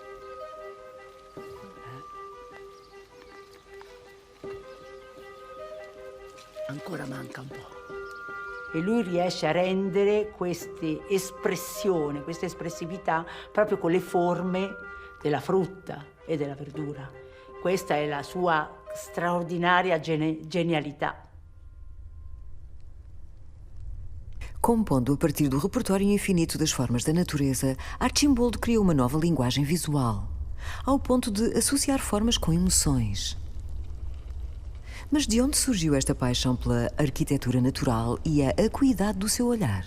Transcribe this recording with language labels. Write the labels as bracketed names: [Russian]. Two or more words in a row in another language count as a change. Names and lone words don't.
[Italian] Ancora manca un po'. E lui riesce a rendere queste espressioni, questa espressività proprio con le forme della frutta e della verdura. Questa è la sua straordinaria genialità. [Portuguese] Compondo a partir do repertório infinito das formas da natureza, Arcimboldo criou uma nova linguagem visual, ao ponto de associar formas com emoções. Mas de onde surgiu esta paixão pela arquitetura natural e a acuidade do seu olhar?